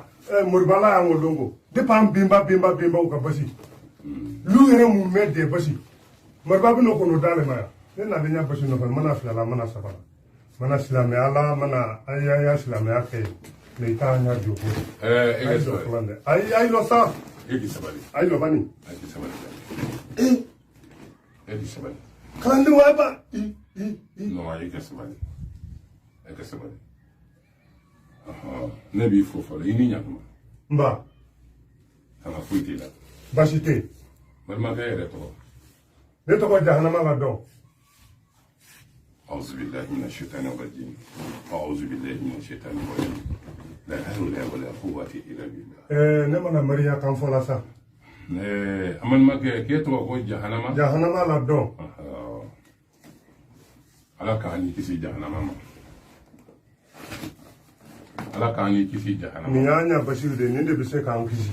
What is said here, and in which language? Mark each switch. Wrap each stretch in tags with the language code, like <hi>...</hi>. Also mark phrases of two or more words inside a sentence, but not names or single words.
<bm>moribala y'an ko don ko depuis an benbaw ka basi lu yɛrɛ mun mɛ de basi moriba bɛ n'o kɔnɔ d'ale ma yan ne nalen ɲɛ basi nɔfɛ mana filala mana sabala mana silamɛya la mana an y'a silamɛya kɛ mais i t'a ɲɛ jɔ ko ayi lɔ sa ayi lɔ bani kalanden wa ba non ayi ka sabali ne b'i fo fɔlɔ i ni ɲakuma nba kana foyi t'i la basi tɛ yen balimakɛ yɛrɛ tɔgɔ ne tɔgɔ jahanama la dɔn</bm> <ar>أعوذ بالله من الشيطان الرجيم أعوذ بالله من الشيطان الرجيم لا حول ولا قوة إلا بالله</ar> <bm>ne mana mariya kan fɔ la sa aman makɛ k'e tɔgɔ ko jahanama la dɔn ala k'an ni kisi jahanama ma ala k'an ni kisi jahanama nin y'a ɲɛ basiw de nin de bɛ se k'an kisi</bm>